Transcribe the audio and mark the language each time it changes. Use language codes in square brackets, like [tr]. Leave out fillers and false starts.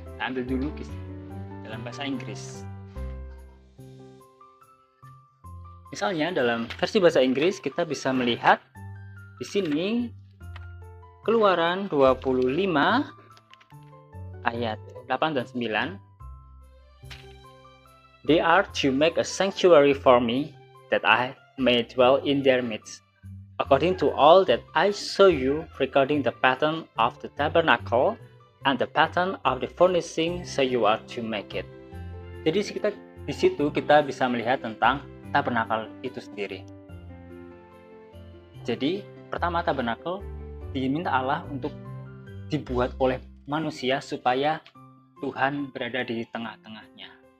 [id] Kita ambil dulu dalam bahasa Inggris. Misalnya dalam versi bahasa Inggris kita bisa melihat di sini Keluaran 25 ayat 8 dan 9. [en] They are to make a sanctuary for me, that I may dwell in their midst, according to all that I saw you regarding the pattern of the tabernacle and the pattern of the furnishing, so you are to make it. [id] Jadi di situ kita bisa melihat tentang tabernakel itu sendiri. Jadi pertama tabernakel diminta Allah untuk dibuat oleh manusia supaya Tuhan berada di tengah-tengahnya.